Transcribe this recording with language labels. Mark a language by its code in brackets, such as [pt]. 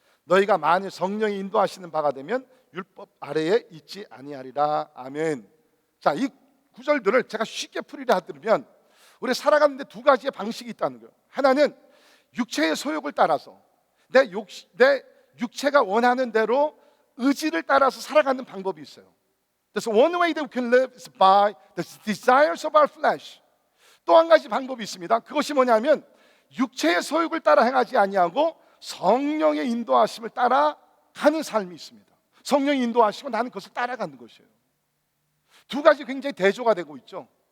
[ko] 너희가 만일 성령이 인도하시는 바가 되면 율법 아래에 있지 아니하리라. 아멘. 자, 이 구절들을 제가 쉽게 풀이를 하면 우리 살아가는데 두 가지의 방식이 있다는 거예요. 하나는 육체의 소욕을 따라서 내 육체가 원하는 대로 의지를 따라서 살아가는 방법이 있어요. 그래서 [en] one way that we can live is by the desires of our flesh. [ko] 또 한 가지 방법이 있습니다. 그것이 뭐냐면 육체의 소욕을 따라 행하지 아니하고 성령의 인도하심을 따라가는 삶이 있습니다. 성령이 인도하시고 나는 그것을 따라가는 것이에요. 두 가지 굉장히 대조가 되고 있죠.